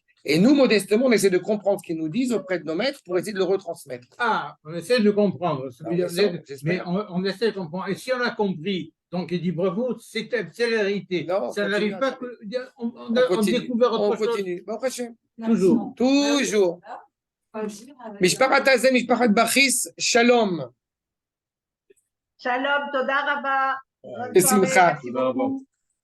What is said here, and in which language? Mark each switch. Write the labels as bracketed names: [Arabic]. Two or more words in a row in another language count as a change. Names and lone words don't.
[French] Et nous, modestement, on essaie de comprendre ce qu'ils nous disent auprès de nos maîtres pour essayer de le retransmettre. Ah, on essaie de comprendre. J'espère. Mais on essaie de comprendre. Et si on a compris, donc il dit bravo, c'est la vérité. Non, ça n'arrive pas que. On découvre on autre chose. continue. Bon, prochain. Toujours. Toujours. [Hebrew] משפחת Hazen, משפחת Bachis, שלום. שלום, תודה רבה. Besimcha.